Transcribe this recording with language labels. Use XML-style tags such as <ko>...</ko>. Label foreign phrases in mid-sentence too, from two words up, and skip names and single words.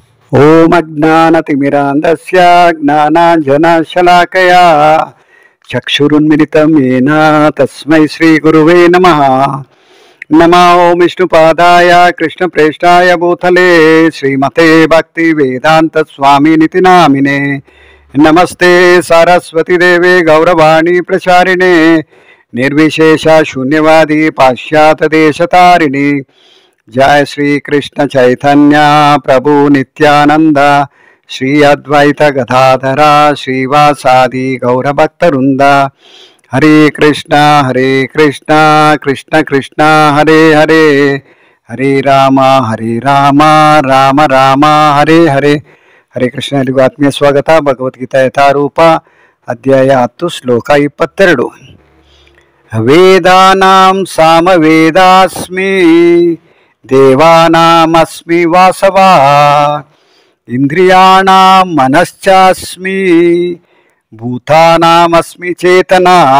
<sa>ಓಂ ಅಜ್ಞಾನತಿಮಿರಾಂಧಸ್ಯ ಜ್ಞಾನಾಂಜನಶಲಾಕಯಾ ಚಕ್ಷುರುನ್ಮಿಲಿತಂ ಯೇನ ತಸ್ಮೈ ಶ್ರೀ ಗುರುವೇ ನಮಃ. ನಮೋ ವಿಷ್ಣುಪಾದಾಯ ಕೃಷ್ಣಪ್ರೇಷ್ಠಾಯ ಭೂತಲೇ ಶ್ರೀಮತೆ ಭಕ್ತಿ ವೇದಾಂತ ಸ್ವಾಮಿನಿತಿ ನಾಮಿನೇ. ನಮಸ್ತೆ ಸರಸ್ವತಿ ದೇವೆ ಗೌರವಾಣಿ ಪ್ರಚಾರಿಣೆ ನಿರ್ವಿಶೇಷ ಶೂನ್ಯವಾದಿ ಪಾಶ್ಚಾತ್ಯ ದೇಶತಾರಿಣಿ. जय श्री कृष्ण चैतन्य प्रभु नित्यानंद श्री अद्वैत गदाधरा श्रीवासादि गौरभक्तवृंद. हरे कृष्ण कृष्ण कृष्ण हरे हरे, हरे राम राम राम हरे हरे. हरे कृष्ण.</sa> <kn>ಎಲ್ಲಿಗೂ ಆತ್ಮೀಯ ಸ್ವಾಗತ. ಭಗವದ್ಗೀತಾ ಯಥಾರೂಪ ಅಧ್ಯಾಯ 10 ಶ್ಲೋಕ 22.</kn> <sa>ವೇದಾನಾಂ ಸಾಮವೇದಾಸ್ಮಿ ದೇವಾನಾಮಸ್ಮಿ ವಾಸವಾ ಇಂದ್ರಿಯಾಣಾಂ ಮನಶ್ಚಾಸ್ಮಿ ಭೂತಾನಾಮಸ್ಮಿ ಚೇತನಾ.</sa>